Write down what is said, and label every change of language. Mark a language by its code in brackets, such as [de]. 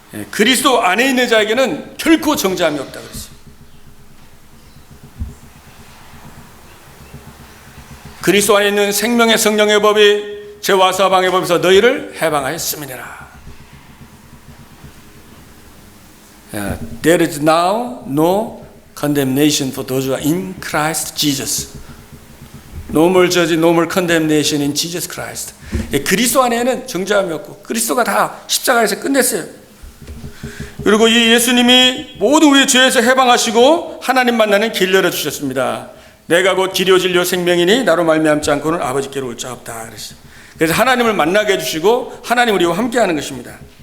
[ko] 그리스도 안에 있는 자에게는 결코 정죄함이 없다 그랬어요. 그리스도 안에 있는 생명의 성령의 법이 죄와 사방의 법에서 너희를 해방하였음이니라. [en] There is now no condemnation for those who are in Christ Jesus. No more judge, no more condemnation in Jesus Christ. [ko] 그리스도 안에는 정죄함이 없고 그리스도가 다 십자가에서 끝냈어요. 그리고 이 예수님이 모든 우리의 죄에서 해방하시고 하나님 만나는 길 열어주셨습니다. 내가 곧 길이요 진리요 생명이니 나로 말미암지 않고는 아버지께로 올 자 없다 그랬어요. 그래서 하나님을 만나게 해주시고 하나님 우리와 함께하는 것입니다.